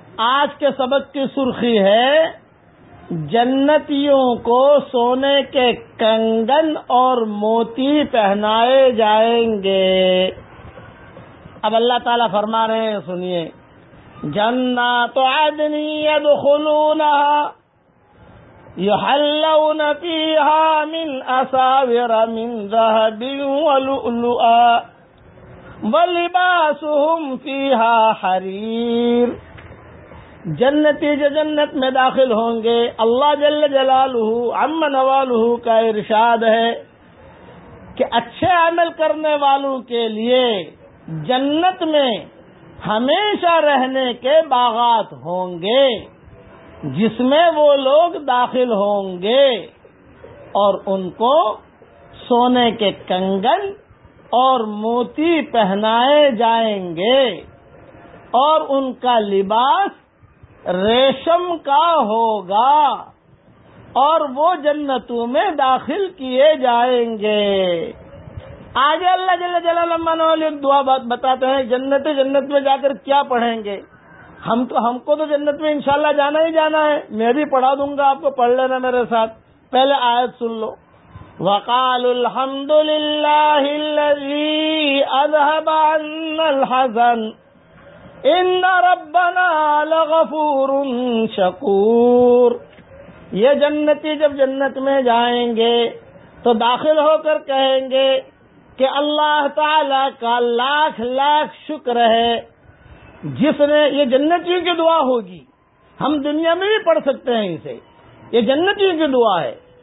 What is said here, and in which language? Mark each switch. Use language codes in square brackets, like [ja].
[ur] آج کے سبق کی سرخی ہے جنتیوں کو سونے کے کنگن اور موتی پہنائے جائیں گے. اب اللہ تعالیٰ فرما رہے ہیں سنیے. [ar] جنات عدن يدخلونها يحلون فيها من أساور من ذهب ولؤلؤا ولباسهم فيها حرير. [ur] جنتی جو جنت میں داخل ہوں گے اللہ جل جلالہ عم نوالہ کا ارشاد ہے کہ اچھے عمل کرنے والوں کے لیے جنت میں ہمیشہ رہنے کے باغات ہوں گے جس میں وہ لوگ داخل ہوں گے اور ان کو سونے کے کنگن اور موتی پہنائے جائیں گے اور ان کا لباس ریشم کا ہوگا اور وہ جنتوں میں داخل کیے جائیں گے. آگے اللہ جل جلالہ نے دعا بات بتاتے ہیں جنت جنت میں جا کر کیا پڑھیں گے. ہم کو تو جنت میں انشاءاللہ جانا ہی جانا ہے. میں بھی پڑھا دوں گا آپ کو, پڑھ لینا میرے ساتھ. پہلے آیت سن لو. [ar] وقال الحمد للہ الذی اذهب عنا الحزن ان ربنا لغفور شکور. [ur] یہ جنتی جب جنت میں جائیں گے تو داخل ہو کر کہیں گے کہ اللہ تعالیٰ کا لاکھ لاکھ شکر ہے جس نے, یہ جنتیوں کی دعا ہوگی, ہم دنیا میں بھی پڑھ سکتے ہیں اسے, یہ جنتیوں کی دعا ہے.